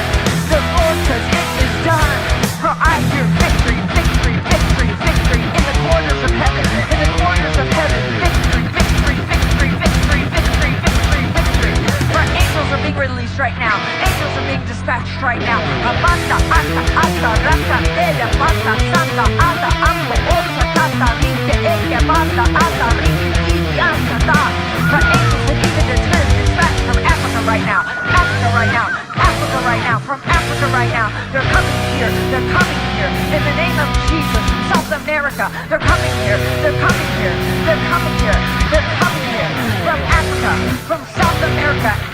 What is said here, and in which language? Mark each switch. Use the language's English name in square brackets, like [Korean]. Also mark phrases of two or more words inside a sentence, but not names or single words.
[English] The Lord says it is done. For I hear victory, victory, victory, victory in the corners of heaven. In the corners of heaven, victory, victory, victory, victory, victory, victory, victory. For angels are being released right now. Angels are being dispatched right now. Amanda, ata, ata, rata, telia, pata, santa, ata, ambo, orta, tata, rite, eke, manda, ata, rite, titi, anta, ta. For angels have even been dispatched from Africa right now. Africa right now. Africa right now. From Africa right now. They're coming here. They're coming here. In the name of Jesus. South America. They're coming here. They're coming here. They're coming here. They're coming here. From Africa. From South America.